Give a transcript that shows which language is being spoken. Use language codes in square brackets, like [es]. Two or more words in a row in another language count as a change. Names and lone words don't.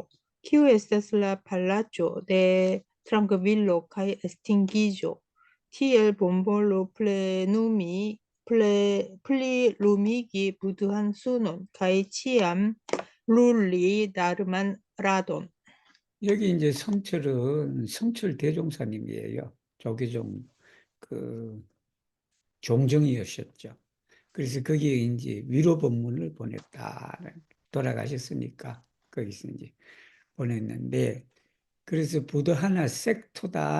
[eo] Kiu estas la palaĉo de trankvilo kaj estingiĝo? Tiel bonvolu plilumigi Buddhan sunon kaj ĉiam lulli Dharman radon. [ko] 여기 이제 성철은 성철 대종사님이에요. 조계종 그 종정이셨죠. 그래서 거기에 이제 위로 법문을 보냈다. 돌아가셨으니까 거기서 이제 보냈는데 그래서 부도 하나 섹토다.